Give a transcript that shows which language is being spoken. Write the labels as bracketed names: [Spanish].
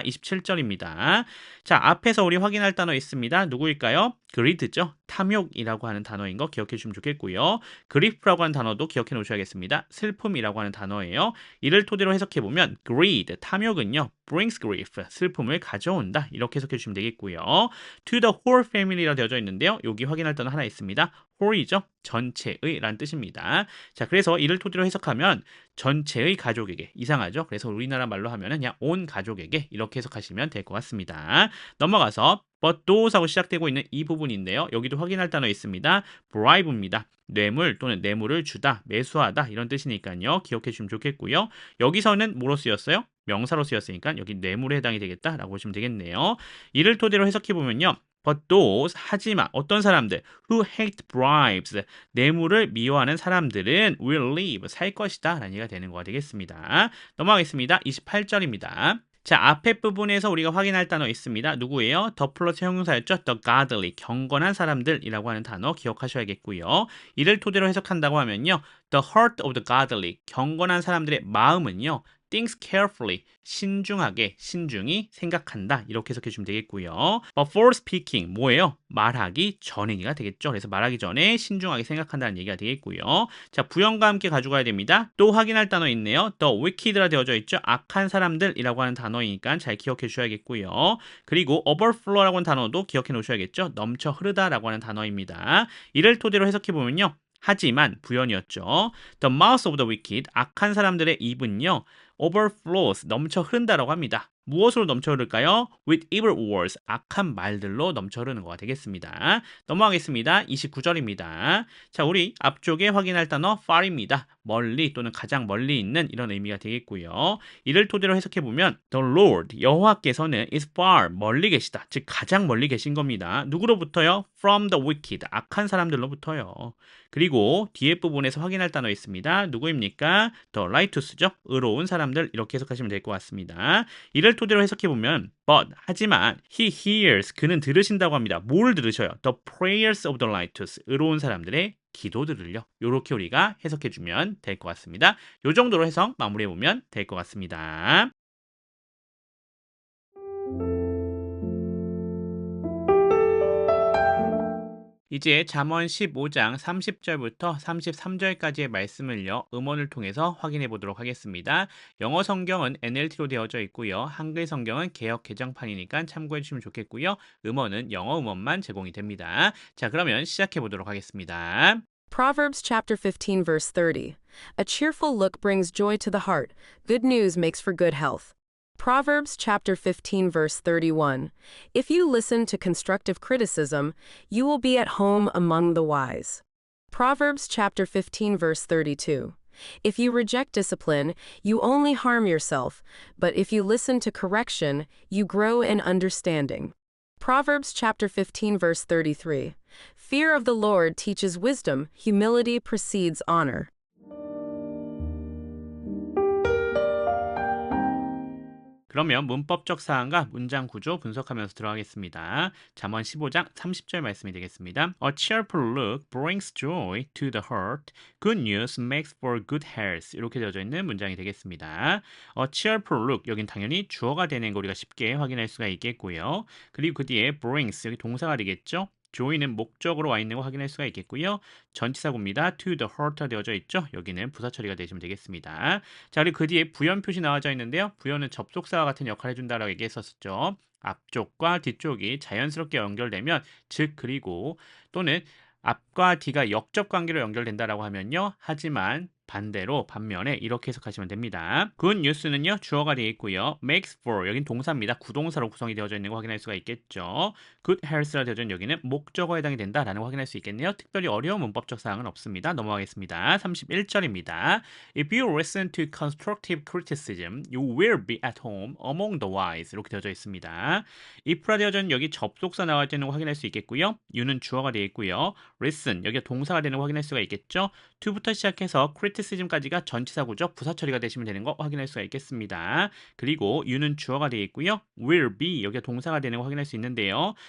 [Korean] 27절입니다. 자, 앞에서 우리 확인할 단어 있습니다. 누구일까요? greed죠. 탐욕이라고 하는 단어인 거 기억해 주시면 좋겠고요. grief라고 하는 단어도 기억해 놓으셔야겠습니다. 슬픔이라고 하는 단어예요. 이를 토대로 해석해 보면 greed, 탐욕은요. [English] brings grief, [Korean] 슬픔을 가져온다. 이렇게 해석해 주시면 되겠고요. [English] to the whole family라 [Korean] 되어져 있는데요. 여기 확인할 단어 하나 있습니다. whole이죠. 전체의 라는 뜻입니다. 자, 그래서 이를 토대로 해석하면 전체의 가족에게 이상하죠. 그래서 우리나라 말로 하면은 그냥 온 가족에게 이렇게 해석하시면 될 것 같습니다. 넘어가서 [English] but those [Korean] 하고 시작되고 있는 이 부분인데요. 여기도 확인할 단어 있습니다. bribe입니다. 뇌물 또는 뇌물을 주다, 매수하다 이런 뜻이니까요. 기억해 주시면 좋겠고요. 여기서는 뭐로 쓰였어요? 명사로 쓰였으니까 여기 뇌물에 해당이 되겠다라고 보시면 되겠네요. 이를 토대로 해석해 보면요. [English] But those, [Korean] 하지만 어떤 사람들 [English] who hate bribes, [Korean] 뇌물을 미워하는 사람들은 [English] will live, [Korean] 살 것이다 라는 얘기가 되는 거가 되겠습니다. 넘어가겠습니다. 28절입니다. 자, 앞에 부분에서 우리가 확인할 단어 있습니다. 누구예요? 더 플러스 형용사였죠? [English] The godly, [Korean] 경건한 사람들이라고 하는 단어 기억하셔야겠고요. 이를 토대로 해석한다고 하면요. [English] The heart of the godly, [Korean] 경건한 사람들의 마음은요. [English] thinks carefully, [Korean] 신중하게, 신중히 생각한다. 이렇게 해석해 주시면 되겠고요. [English] But for speaking, [Korean] 뭐예요? 말하기 전에 얘기가 되겠죠. 그래서 말하기 전에 신중하게 생각한다는 얘기가 되겠고요. 자, 부연과 함께 가져가야 됩니다. 또 확인할 단어 있네요. [English] The wicked [Korean] 라 되어져 있죠. 악한 사람들이라고 하는 단어이니까 잘 기억해 주셔야겠고요. 그리고 overflow라고 하는 단어도 기억해 놓으셔야겠죠. 넘쳐 흐르다라고 하는 단어입니다. 이를 토대로 해석해 보면요. 하지만 부연이었죠. [English] The mouth of the wicked, [Korean] 악한 사람들의 입은요. [English] overflows, [Korean] 넘쳐 흐른다라고 합니다. 무엇으로 넘쳐 흐를까요? [English] With evil words, [Korean] 악한 말들로 넘쳐 흐르는 거가 되겠습니다. 넘어가겠습니다. 29절입니다. 자, 우리 앞쪽에 확인할 단어 far입니다. 멀리 또는 가장 멀리 있는 이런 의미가 되겠고요. 이를 토대로 해석해보면 [English] The Lord, [Korean] 여호와께서는 [English] is far, [Korean] 멀리 계시다. 즉 가장 멀리 계신 겁니다. 누구로부터요? [English] From the wicked, [Korean] 악한 사람들로부터요. 그리고 뒤에 부분에서 확인할 단어 있습니다. 누구입니까? The righteous죠. 의로운 사람들 이렇게 해석하시면 될 것 같습니다. 이를 토대로 해석해보면 but, 하지만 [English] he hears, [Korean] 그는 들으신다고 합니다. 뭘 들으셔요? [English] The prayers of the righteous, [Korean] 의로운 사람들의 기도들을요. 이렇게 우리가 해석해주면 될 것 같습니다. 이 정도로 해석 마무리해보면 될 것 같습니다. 이제 잠언 15장 30절부터 33절까지의 말씀을요. 음원을 통해서 확인해 보도록 하겠습니다. 영어 성경은 NLT로 되어져 있고요. 한글 성경은 개역 개정판이니까 참고해 주시면 좋겠고요. 음원은 영어 음원만 제공이 됩니다. 자, 그러면 시작해 보도록 하겠습니다. [English] Proverbs chapter 15 verse 30. A cheerful look brings joy to the heart. Good news makes for good health. Proverbs chapter 15 verse 31. If you listen to constructive criticism, you will be at home among the wise. Proverbs chapter 15 verse 32. If you reject discipline, you only harm yourself, but if you listen to correction, you grow in understanding. Proverbs chapter 15 verse 33. Fear of the Lord teaches wisdom, humility precedes honor. [Korean] 그러면 문법적 사항과 문장 구조 분석하면서 들어가겠습니다. 잠언 15장 30절 말씀이 되겠습니다. [English] A cheerful look brings joy to the heart. Good news makes for good health. [Korean] 이렇게 되어져 있는 문장이 되겠습니다. A cheerful look, 여긴 당연히 주어가 되는 거 우리가 쉽게 확인할 수가 있겠고요. 그리고 그 뒤에 brings, 여기 동사가 되겠죠. joy는 목적으로 와 있는 거 확인할 수가 있겠고요. 전치사구입니다. [English] to the heart [Korean] 가 되어져 있죠. 여기는 부사 처리가 되시면 되겠습니다. 자, 그리고 그 뒤에 부연 표시 나와져 있는데요. 부연은 접속사와 같은 역할을 해준다라고 얘기했었죠. 앞쪽과 뒤쪽이 자연스럽게 연결되면, 즉 그리고 또는 앞과 뒤가 역접 관계로 연결된다라고 하면요. 하지만 반대로 반면에 이렇게 해석하시면 됩니다. good news는요. 주어가 되어 있고요. makes for, 여긴 동사입니다. 구동사로 구성이 되어져 있는 거 확인할 수가 있겠죠. [English] good health [Korean] 라 되어져 있는 여기는 목적어에 해당이 된다라는 거 확인할 수 있겠네요. 특별히 어려운 문법적 사항은 없습니다. 넘어가겠습니다. 31절입니다. [English] If you listen to constructive criticism, you will be at home among the wise. [Korean] 이렇게 되어져 있습니다. if라 되어져 있는 여기 접속사 나와 있는 거 확인할 수 있겠고요. you는 주어가 되어 있고요. listen, 여기가 동사가 되는 거 확인할 수가 있겠죠. to부터 시작해서 criticism까지가 전치사구죠. 부사 처리가 되시면 되는 거 확인할 수가 있겠습니다. 그리고 you는 주어가 되어 있고요. will be, 여기가 동사가 되는 거 확인할 수 있는데요.